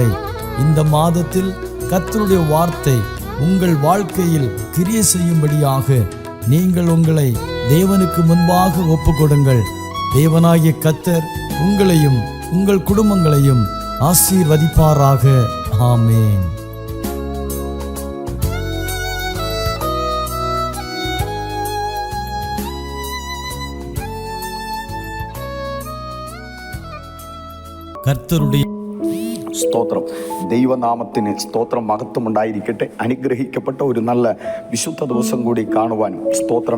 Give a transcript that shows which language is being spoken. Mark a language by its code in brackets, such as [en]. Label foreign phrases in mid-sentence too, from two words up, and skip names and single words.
[ta] இந்த மாதத்தில் கர்த்தருடைய வார்த்தை உங்கள் வாழ்க்கையில் கிரியை செய்யும்படியாக நீங்கள் உங்களை தேவனுக்கு முன்பாக ஒப்பு கொடுங்கள். தேவனாகிய கர்த்தர் உங்களையும் உங்கள் குடும்பங்களையும் ஆசீர்வதிப்பாராக. ஆமென். [ml] കർത്തരുടെ സ്തോത്രം. ദൈവനാമത്തിന് സ്തോത്രം, മഹത്വം ഉണ്ടായിരിക്കട്ടെ. അനുഗ്രഹിക്കപ്പെട്ട ഒരു നല്ല വിശുദ്ധ ദിവസം കൂടി കാണുവാനും സ്തോത്രം.